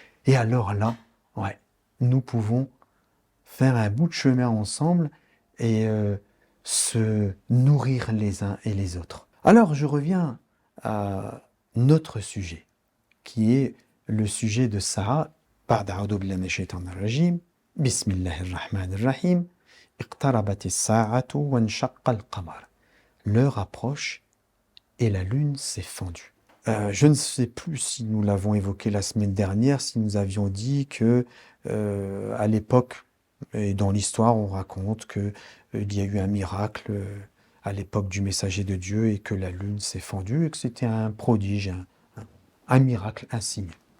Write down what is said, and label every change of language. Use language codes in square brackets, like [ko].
[fr] Et alors là, ouais, nous pouvons faire un bout de chemin ensemble et se nourrir les uns et les autres. Alors je reviens à notre sujet, qui est le sujet de Sarah. [ar] بعد أعوذ بالله من الشيطان الرجيم بسم الله الرحمن الرحيم اقتربت الساعة وانشق القمر. [fr] L'heure approche et la lune s'est fendue. Je ne sais plus si nous l'avons évoqué la semaine dernière, si nous avions dit que à l'époque, et dans l'histoire, on raconte qu'il y a eu un miracle à l'époque du messager de Dieu et que la lune s'est fendue et que c'était un prodige, un miracle, un signe.